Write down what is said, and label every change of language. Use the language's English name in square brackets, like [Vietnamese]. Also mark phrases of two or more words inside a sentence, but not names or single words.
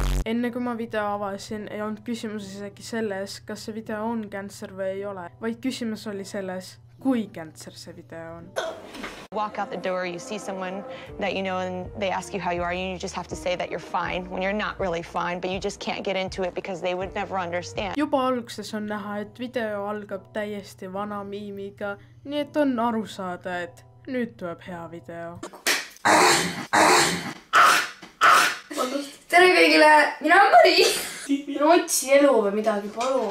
[Estonian] Enne kui ma video avasin, ei olnud küsimus isegi selles, kas see video on cancer või ei ole, vaid küsimus oli selles, kui cancer see video on. [English] Walk out the door, you see someone that you know and they ask you how you are, and you just have to say that you're fine when you're not really fine, but you just can't get into it because they would never understand. [Estonian] Juba alguses on näha, et video algab täiesti vana miimiga, nii et on aru saada, et nüüd tuleb hea video. Tere kõigile, mina olen Mari. Minu otsi elu või midagi, palun.